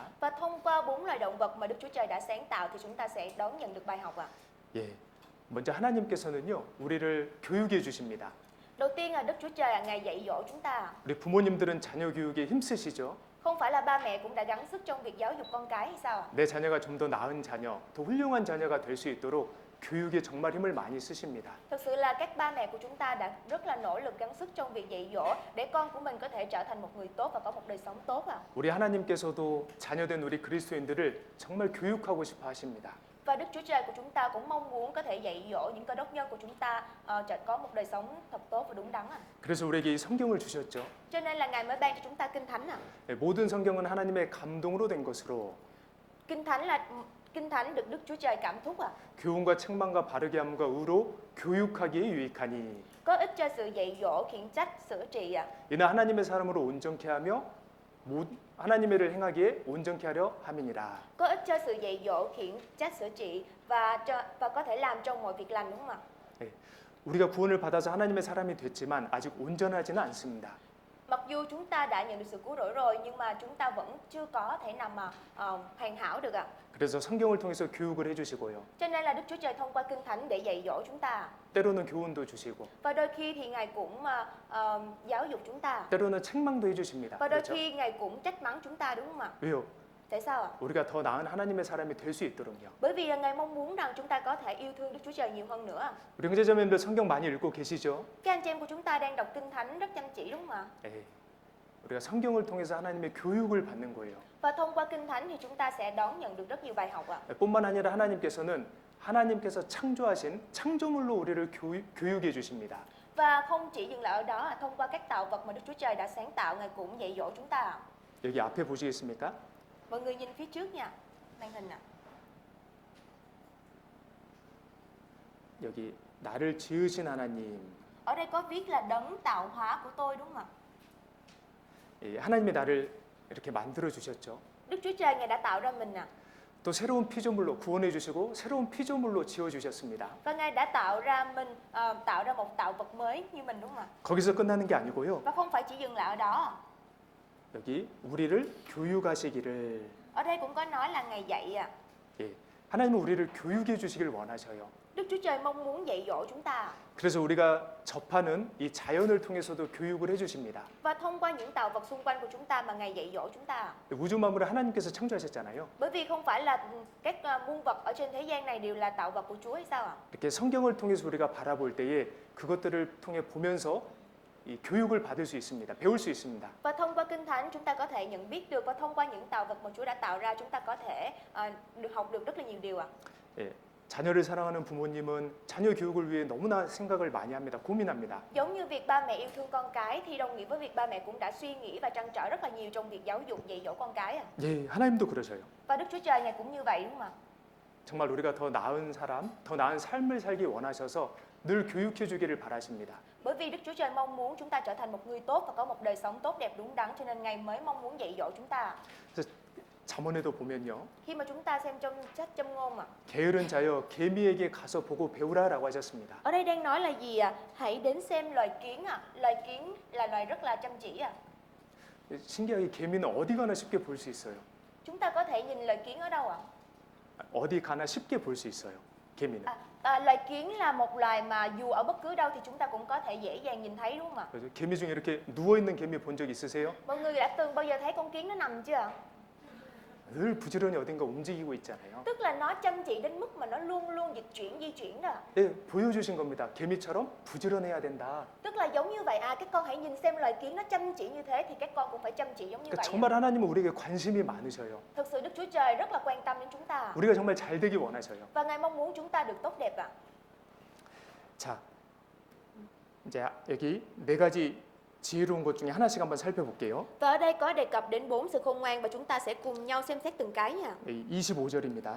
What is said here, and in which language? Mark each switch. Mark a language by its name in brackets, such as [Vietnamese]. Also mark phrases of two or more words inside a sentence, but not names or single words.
[Vietnamese] Và thông qua 4 loài động vật mà Đức Chúa Trời đã sáng tạo thì chúng ta sẽ đón nhận được bài học ạ. [Korean] 예, 먼저 하나님께서는요, 우리를 교육해 주십니다. [Vietnamese] Đầu tiên là Đức Chúa Trời Ngài dạy dỗ chúng ta ạ. [Korean] 우리 부모님들은 자녀 교육에 힘쓰시죠? [Vietnamese] Không phải là ba mẹ cũng đã gắng sức trong việc giáo dục con cái hay sao ạ? [Korean] 내 자녀가 좀 더 나은 자녀, 더 훌륭한 자녀가 될 수 있도록 교육에 정말 힘을 많이 쓰십니다. [Vietnamese] Thực sự là các ba mẹ của chúng ta đã rất là nỗ lực gắng sức trong việc dạy dỗ để con của mình có thể trở thành một người tốt và có một đời sống tốt ạ. [Korean] 우리 하나님께서도 자녀된 우리 그리스도인들을 정말 교육하고 싶어 하십니다. [Vietnamese] Và Đức Chúa Trời của chúng ta cũng mong muốn có thể dạy dỗ những cơ đốc nhân của chúng ta có một đời sống thật tốt và đúng đắn ạ. [Korean] 그래서 우리에게 이 성경을 주셨죠. [Vietnamese] Cho nên là Ngài mới ban cho chúng ta Kinh Thánh ạ. [Korean] 네, 모든 성경은 하나님의 감동으로 된 것으로 [Vietnamese] Kinh Thánh được Đức Chúa Trời cảm thúc ạ. [Korean] 교훈과 책망과 바르게 함과 의로 교육하기에 유익하니 [Vietnamese] Có ích cho sự dạy dỗ, khiển trách, sửa trị ạ. [Korean] 이는 하나님의 사람으로 온전케 하며 하나님의 일을 행하기에 온전케 하려 함이니라. [Vietnamese] Có ích cho sự dạy dỗ, khiển trách, sửa trị và có thể làm trong mọi việc lành, đúng không ạ? [Korean] 네, 우리가 구원을 받아서 하나님의 사람이 됐지만 아직 온전하지는 않습니다. [Vietnamese] Mặc dù chúng ta đã nhận được sự cứu rỗi rồi nhưng mà chúng ta vẫn chưa có thể nào mà hoàn hảo được ạ. [Korean] 그래서 성경을 통해서 교육을 해주시고요. [Vietnamese] Cho nên là Đức Chúa Trời thông qua Kinh Thánh để dạy dỗ chúng ta. [Korean] 때로는 교훈도 주시고 [Vietnamese] Và đôi khi thì Ngài cũng giáo dục chúng ta. [Korean] 때로는 책망도 해주십니다. [Vietnamese] Và đôi [Korean] 그렇죠? [Vietnamese] khi Ngài cũng trách mắng chúng ta, đúng không ạ? [Korean] 왜요? [Vietnamese] Tại sao ạ? [Korean] 우리가 더 나은 하나님의 사람이 될 수 있도록요. [Vietnamese] Bởi vì là Ngài mong muốn rằng chúng ta có thể yêu thương Đức Chúa Trời nhiều hơn nữa. [Korean] 우리 형제자매들 성경 많이 읽고 계시죠? [Vietnamese] Các anh chị em của chúng ta đang đọc Kinh Thánh rất chăm chỉ, đúng không ạ? [Korean] 네, 우리가 성경을 통해서 하나님의 교육을 받는 거예요. [Vietnamese] Và thông qua Kinh Thánh thì chúng ta sẽ đón nhận được rất nhiều bài học ạ. [Korean] 뿐만 아니라 하나님께서 창조하신 창조물로 우리를 교육해 주십니다. [Vietnamese] Và không chỉ dừng lại ở đó, thông qua các tạo vật mà Đức Chúa Trời đã sáng tạo, Ngài cũng dạy dỗ chúng ta ạ. [Korean] 여기 앞에 보시겠습니까? [Vietnamese] Mọi người nhìn phía trước nha, màn hình ạ. [Korean] 여기 나를 지으신 하나님, [Vietnamese] Ở đây có viết là đấng tạo hóa của tôi, đúng không ạ? [Korean] 예, 하나님이 나를 이렇게 만들어 주셨죠. [Vietnamese] Đức Chúa Trời Ngài đã tạo ra mình ạ. [Korean] 또 새로운 피조물로 구원해 주시고 새로운 피조물로 지어 주셨습니다. [Vietnamese] Và Ngài đã tạo ra tạo ra một tạo vật mới như mình, đúng không ạ? [Korean] 거기서 끝나는 게 아니고요. [Vietnamese] Và không phải chỉ dừng lại ở đó. [Korean] 여기 우리를 교육하시기를, [Vietnamese] Ở đây cũng có nói là Ngài dạy ạ. [Korean] 예, 하나님은 우리를 교육해 주시길 원하셔요. [Vietnamese] Đức Chúa Trời mong muốn dạy dỗ chúng ta. [Korean] 그래서 우리가 접하는 이 자연을 통해서도 교육을 해주십니다. [Vietnamese] Và thông qua những tạo vật xung quanh của chúng ta mà Ngài dạy dỗ chúng ta. [Korean] 우주 만물을 하나님께서 창조하셨잖아요. [Vietnamese] Bởi vì không phải là các muôn vật ở trên thế gian này đều là tạo vật của Chúa hay sao ạ? [Korean] 이렇게 성경을 통해서 우리가 바라볼 때에 그것들을 통해 보면서 이 교육을 받을 수 있습니다. 배울 수 있습니다. [Vietnamese] Và thông qua Kinh Thánh chúng ta có thể nhận biết được, và thông qua những tạo vật mà Chúa đã tạo ra chúng ta có thể học được rất là nhiều điều ạ. [Korean] 예, 자녀를 사랑하는 부모님은 자녀 교육을 위해 너무나 생각을 많이 합니다. 고민합니다. [Vietnamese] Giống như việc ba mẹ yêu thương con cái thì đồng nghĩa với việc ba mẹ cũng đã suy nghĩ và trăn trở rất là nhiều trong việc giáo dục dạy dỗ con cái ạ. [Korean] 예, 하나님도 그러셔요. [Vietnamese] Và Đức Chúa Trời Ngài cũng như vậy, đúng không ạ? [Korean] 정말 우리가 더 나은 사람, 더 나은 삶을 살기 원하셔서 늘 교육해 주기를 바라십니다. [Vietnamese] Bởi vì Đức Chúa Trời mong muốn chúng ta trở thành một người tốt và có một đời sống tốt đẹp đúng đắn, cho nên Ngài mới mong muốn dạy dỗ chúng ta. [Korean] 그래서 잠언에도 보면요. [Vietnamese] Khi mà chúng ta xem trong sách Châm Ngôn ạ. [Korean] 게으른 자여 개미에게 가서 보고 배우라라고 하셨습니다. [Vietnamese] Ở đây đang nói là gì ạ? Hãy đến xem loài kiến ạ. Loài kiến là loài rất là chăm chỉ ạ. [Korean] 신기하게 개미는 어디 가나 쉽게 볼 수 있어요. [Vietnamese] Chúng ta có thể nhìn loài kiến ở đâu ạ? [Korean] 어디 가나 쉽게 볼 수 있어요. 개미는. [Vietnamese] Loài kiến là một loài mà dù ở bất cứ đâu thì chúng ta cũng có thể dễ dàng nhìn thấy đúng không ạ? [Korean] 그래서 개미 중에 이렇게 누워 있는 개미 본 적 있으세요? [Vietnamese] Mọi người đã từng bao giờ thấy con kiến nó nằm chưa ạ? [Korean] 늘 부지런히 어딘가 움직이고 있잖아요. [Vietnamese] Tức là nó chăm chỉ đến mức mà nó luôn luôn di chuyển đó. [Korean] 예, 보여주신 겁니다. 개미처럼 부지런해야 된다. [Vietnamese] Tức là giống như vậy, các con hãy nhìn xem loài kiến nó chăm chỉ như thế thì các con cũng phải chăm chỉ giống như [Korean] 그러니까 [Vietnamese] vậy. [Korean] 정말 하나님은 우리에게 관심이 많으셔요. [Vietnamese] Thực sự Đức Chúa Trời rất là quan tâm đến chúng ta [Korean] 우리가 정말 잘 되기 원하셔요. [Vietnamese] và Ngài mong muốn chúng ta được tốt đẹp ạ. [Korean] 자, 이제 여기 네 가지 지혜로운 것 중에 하나씩 한번 살펴볼게요. [Vietnamese] Và ở đây có đề cập đến 4 sự khôn ngoan và chúng ta sẽ cùng nhau xem xét từng cái nha. [Korean] 25절입니다.